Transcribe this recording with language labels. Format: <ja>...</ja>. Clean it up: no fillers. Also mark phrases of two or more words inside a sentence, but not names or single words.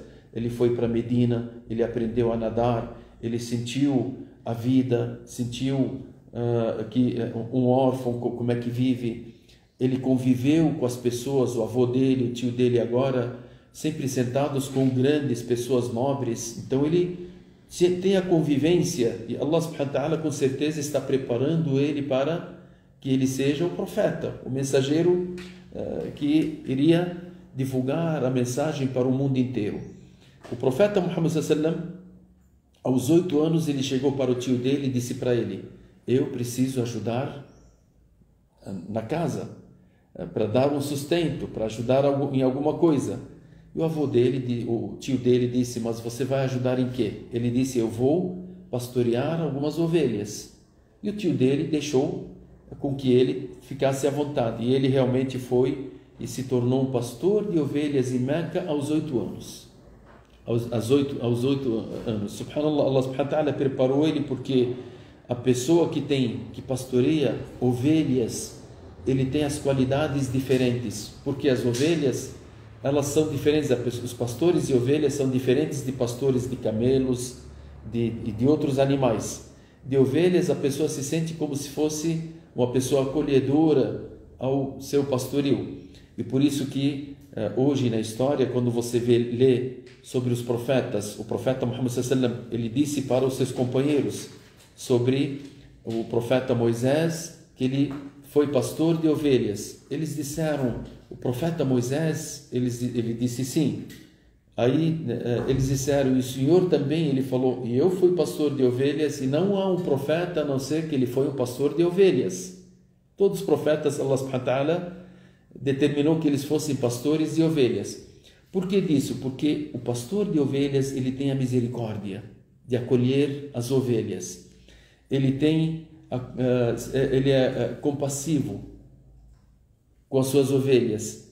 <pt>Ele foi para Medina, ele aprendeu a nadar, ele sentiu a vida, sentiu que um órfão, como é que vive. Ele conviveu com as pessoas, o avô dele, o tio dele agora, sempre sentados com grandes pessoas nobres. Então ele tenha convivência, e Allah</pt> <ar>سبحانه وتعالى</ar> <pt>com certeza está preparando ele para que ele seja o profeta, o mensageiro que iria divulgar a mensagem para o mundo inteiro. O profeta Muhammad</pt> <ar>صلى الله عليه وسلم,</ar> <pt>aos 8 anos, ele chegou para o tio dele e disse para ele: eu preciso ajudar na casa, para dar um sustento, para ajudar em alguma coisa. E o avô dele, o tio dele disse: mas você vai ajudar em quê? Ele disse: eu vou pastorear algumas ovelhas. E o tio dele deixou com que ele ficasse à vontade. E ele realmente foi e se tornou um pastor de ovelhas em Meca aos 8 anos. Aos 8 anos. Subhanallah, Allah</pt> <ar>سبحانه وتعالى</ar> <pt>preparou ele, porque a pessoa que pastoreia ovelhas, ele tem as qualidades diferentes, porque as ovelhas, elas são diferentes, os pastores de ovelhas são diferentes de pastores de camelos, de outros animais. De ovelhas, a pessoa se sente como se fosse uma pessoa acolhedora ao seu pastoril. E por isso que hoje na história, quando você lê sobre os profetas, o profeta Muhammad</pt> <ar>صلى الله عليه وسلم,</ar> <pt>ele disse para os seus companheiros sobre o profeta Moisés que ele foi pastor de ovelhas. Eles disseram: o profeta Moisés? Ele disse sim. Aí eles disseram: e o Senhor também? Ele falou: e eu fui pastor de ovelhas, e não há um profeta a não ser que ele foi um pastor de ovelhas. Todos os profetas, Allah</pt> <ar>سبحانه وتعالى</ar> <pt>determinou que eles fossem pastores de ovelhas. Por que disso? Porque o pastor de ovelhas, ele tem a misericórdia de acolher as ovelhas. Ele é compassivo com as suas ovelhas.</pt>